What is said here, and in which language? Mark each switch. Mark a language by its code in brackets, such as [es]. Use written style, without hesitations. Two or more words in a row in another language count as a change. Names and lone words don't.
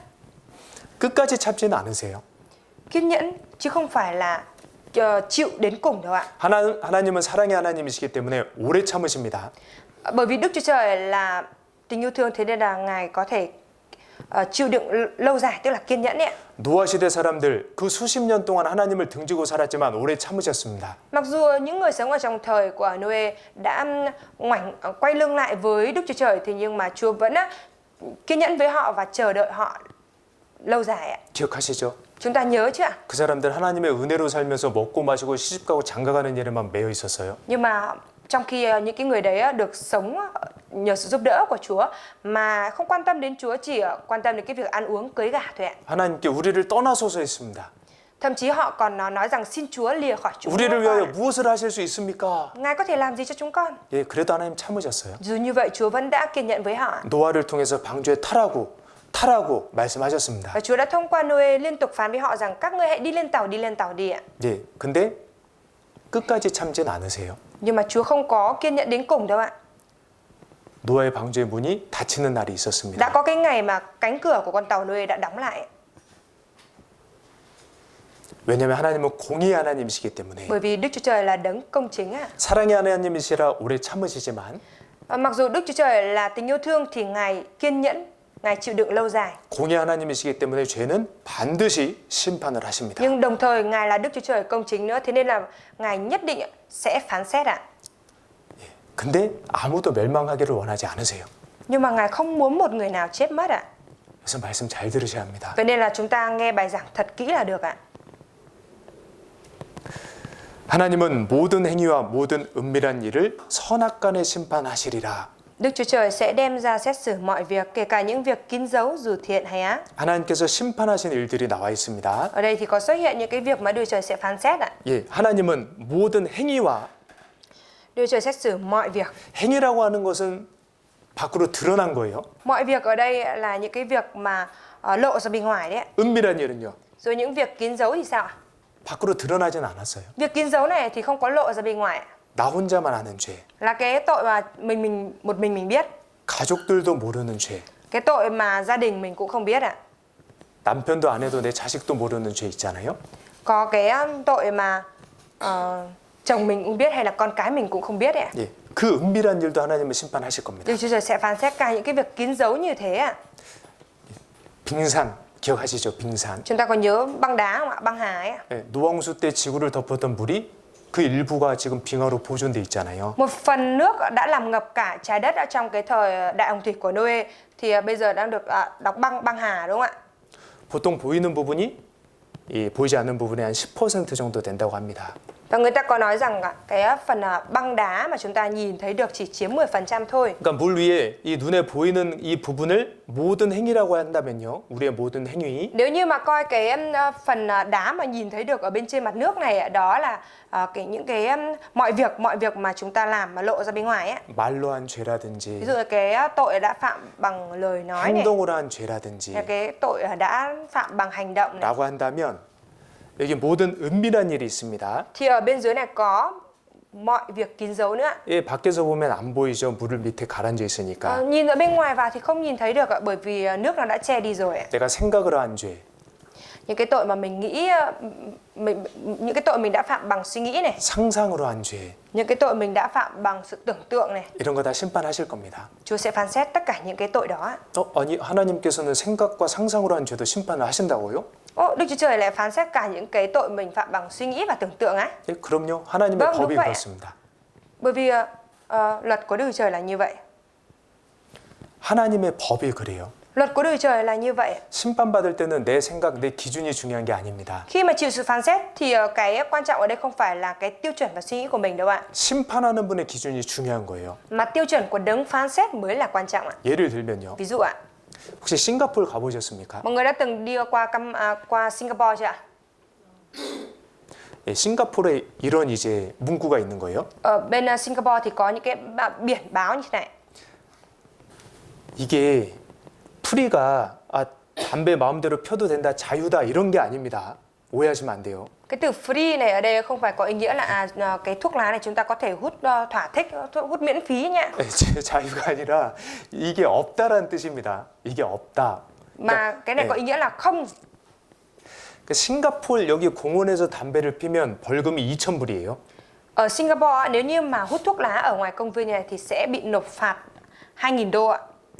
[ko] 끝까지 참지는 않으세요. [vi] Kiên nhẫn chứ không phải là chịu đến cùng đâu ạ. [ko] 하나님은 사랑의 하나님이시기 때문에 오래 참으십니다. [vi] Bởi vì Đức Chúa Trời là tình yêu thương, thế nên là Ngài có thể chịu đựng lâu dài, tức là kiên nhẫn ấy. [ko] 노아 시대 사람들 그 수십 년 동안 하나님을 등지고 살았지만 오래 참으셨습니다. [vi] Mặc dù những người sống ở trong thời của Noe đã quay lưng lại với Đức Chúa Trời, thì nhưng mà Chúa vẫn kiên nhẫn với họ và chờ đợi họ lâu dài ạ. [ko] 기억하시죠? [vi] Chúng ta nhớ chứ ạ? [ko] 그 사람들 하나님의 은혜로 살면서 먹고 마시고 시집가고 장가가는 일에만 매여 있었어요. [vi] Nhưng mà trong khi những cái người đấy được sống nhờ sự giúp đỡ của Chúa mà không quan tâm đến Chúa, chỉ quan tâm đến cái việc ăn uống cưới gả thôi ạ. [ko] 하나님께 우리를 떠나소서 했습니다. [vi] Thậm chí họ còn nói rằng xin Chúa lìa khỏi chúng [ko] 우리를 위하여 [vi] con. [ko] 무엇을 하실 수 있습니까? [vi] Ngài có thể làm gì cho chúng con? [ko] 예, 그래도 하나님 참으셨어요. [vi] Dù như vậy Chúa vẫn đã kiên nhẫn với họ. [ko] 노아를 통해서 방주에 타라고 말씀하셨습니다. [vi] Và Chúa đã thông qua Noe liên tục phán với họ rằng các ngươi hãy đi lên tàu đi ạ. [ko] 예, 근데 끝까지 참진 않으세요. [vi] Nhưng mà Chúa không có kiên nhẫn đến cùng đâu ạ. [ko] 노아의 방주의 문이 닫히는 날이 [vi] Đã [ko] 있었습니다. [vi] có cái ngày mà cánh cửa của con tàu Noe đã đóng lại. [ko] 왜냐하면 하나님은 공의의 하나님이시기 때문에 [vi] Bởi vì Đức Chúa Trời là đấng công chính ạ. [ko] 사랑의 하나님이시라 오래 참으시지만 [vi] Mặc dù Đức Chúa Trời là tình yêu thương thì Ngài kiên nhẫn, Ngài chịu đựng lâu dài. [ko] 공의의 하나님이시기 때문에 죄는 반드시 심판을 하십니다. [vi] Nhưng đồng thời Ngài là Đức Chúa Trời công chính nữa, thế nên là Ngài nhất định sẽ phán xét ạ. [ko] 근데 아무도 멸망하기를 원하지 않으세요. [vi] Nhưng mà Ngài không muốn một người nào chết mất ạ. [ko] 그래서 말씀 잘 들으셔야 합니다. [vi] Vậy nên là chúng ta nghe bài giảng thật kỹ là được ạ. [ko] 하나님은 모든 행위와 모든 은밀한 일을 선악간에 심판하시리라. [vi] Đức Chúa Trời sẽ đem ra xét xử mọi việc, kể cả những việc kín dấu dù thiện hay ác. [ko] 하나님께서 심판하신 일들이 나와 있습니다. [vi] Ở đây thì có xuất hiện những cái việc mà Đức Chúa Trời sẽ phán xét ạ. [ko] 예, 하나님은 모든 행위와 [vi] Đức Chúa Trời xét xử mọi việc. [ko] 행위라고 하는 것은 밖으로 드러난 거예요. [vi] Mọi việc ở đây là những cái việc mà lộ ra bên ngoài đấy ạ. [ko] 은밀한 일은요. [vi] Rồi những việc kín dấu thì sao ạ? [ko] 밖으로 드러나진 않았어요. [vi] Việc kín dấu này thì không có lộ ra bên ngoài ạ. [ko] 나 혼자만 아는 죄. [vi] Là cái tội mà một mình biết. [ko] 가족들도 모르는 죄. [vi] Cái tội mà gia đình mình cũng không biết ạ. [ko] 남편도 안 해도 내 자식도 모르는 죄 있잖아요. [vi] Có cái tội mà chồng mình cũng biết hay là con cái mình cũng không biết ạ. [ko] 예, 그 은밀한 일도 하나님은 심판하실 겁니다. [vi] Đức Chúa Trời sẽ phán xét cả những cái việc kín dấu như thế ạ. [ko] 빙산 기억하시죠? 빙산. [vi] Chúng ta có nhớ băng đá không ạ? Băng hà ấy ạ. [ko] 예, 노왕수 때 지구를 덮었던 물이 그 일부가 지금 빙하로 보존돼 있잖아요. [vi] Một phần nước đã làm ngập cả trái đất ở trong cái thời đại hồng thủy của Noe thì bây giờ đang được đóng băng hà đúng không ạ? [ko] 보통 보이는 부분이 보이지 않는 부분의 한 10% 정도 된다고 합니다. [vi] Và người ta có nói rằng cái phần băng đá mà chúng ta nhìn thấy được chỉ chiếm 10% thôi. [ko] 그러니까 물 위에 이 눈에 보이는 이 부분을 모든 행위라고 한다면요. 우리의 모든 행위. [vi] Nếu như mà coi cái phần đá mà nhìn thấy được ở bên trên mặt nước này, đó là những cái mọi việc mà chúng ta làm mà lộ ra bên ngoài ấy. [ko] 말로 한 죄라든지 [vi] Ví dụ là cái tội đã phạm bằng lời nói này, [ko] 행동으로 한 죄라든지 [vi] cái tội đã phạm bằng hành động này. [ko] 라고 한다면 여기 모든 은밀한 일이 있습니다. [vi] Thì ở bên dưới này có mọi việc kín dấu nữa. [ko] 예, 밖에서 보면 안 보이죠. 물을 밑에 가라앉아 있으니까. [vi] Nhìn ở bên ngoài vào thì không nhìn thấy được ạ, bởi vì nước nó đã che đi rồi. [ko] 내가 생각으로 한 죄, [vi] Những cái tội mà mình nghĩ, những cái tội mình đã phạm bằng suy nghĩ này, [ko] 상상으로 한 죄, [vi] những cái tội mình đã phạm bằng sự tưởng tượng này, [ko] 이런 거 다 심판하실 겁니다. [vi] Chúa sẽ phán xét tất cả những cái tội đó. [ko] 아니 하나님께서는 생각과 상상으로 한 죄도 심판을 하신다고요? [vi] Đức Chúa Trời lại phán xét cả những cái tội mình phạm bằng suy nghĩ và tưởng tượng á? [ko] 예, 그럼요. 하나님의 [vi] Vâng, [ko] 법이 [vi] đúng vậy. [ko] 그렇습니다. [vi] Bởi vì luật của Đức Chúa Trời là như vậy. [ko] 하나님의 법이 그래요. [vi] Luật của Đức Chúa Trời là như vậy. [ko] 심판받을 때는 내 생각, 내 기준이 중요한 게 아닙니다. [vi] Khi mà chịu sự phán xét thì cái quan trọng ở đây không phải là cái tiêu chuẩn và suy nghĩ của mình đâu ạ. [ko] 심판하는 분의 기준이 중요한 거예요. [vi] Mà tiêu chuẩn của đấng phán xét mới là quan trọng ạ. [ko] 예를 들면요. [vi] Ví dụ ạ, [ko] 혹시 싱가포르 가보셨습니까? [vi] mọi người đã từng đi qua Singapore chưa ạ? [ko] 예, 싱가포르에 이런 이제 문구가 있는 거예요. [vi] Ở bên Singapore thì có những cái biển báo như thế này. [ko] 이게 프리가 담배 마음대로 펴도 된다, 자유다 이런 게 아닙니다. 오해하시면 안 돼요. [vi] Cái từ free này ở đây không phải có ý nghĩa là cái thuốc lá này chúng ta có thể hút thỏa thích, hút miễn phí nha. [ko] 자유가 아니라 이게 없다라는 뜻입니다. 이게 없다. [vi] Mà cái này có ý nghĩa là không. [ko] 싱가포르 여기 공원에서 담배를 피면 벌금이 2,000불이에요. [vi] Ở Singapore nếu như mà hút thuốc lá ở ngoài công viên này thì sẽ bị nộp phạt 2.000 đô ạ.